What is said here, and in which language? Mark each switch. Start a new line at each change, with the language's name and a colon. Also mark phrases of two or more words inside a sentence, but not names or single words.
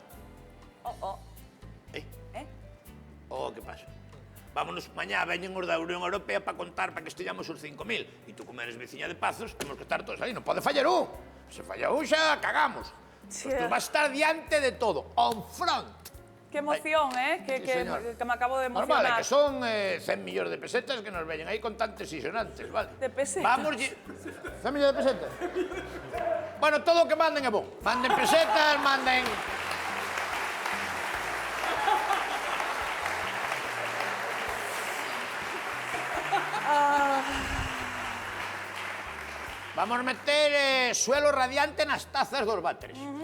Galician: Oh. Eh? Eh? Oh, que pasa? Vámonos, mañá veñen os da Unión Europea para contar para que estellamos os 5.000. E tú, como eres veciña de Pazos, temos que estar todos aí. Non pode fallar un. Se falla un, xa cagamos. Sí. Pues tú vas a estar diante de todo,
English: on front.
Galician: Qué emoción, ¿eh? Sí, señor. Que me acabo de Normal, emocionar. é que son 100 millóns de pesetas que nos veñen aí
Spanish: contantes y sonantes,
Galician: vale? De pesetas. Vamos... 100 millóns de pesetas? Bueno, todo o que manden é bon. Manden pesetas, manden... Vamos meter
Spanish: suelo radiante
Galician: nas tazas dos váteres.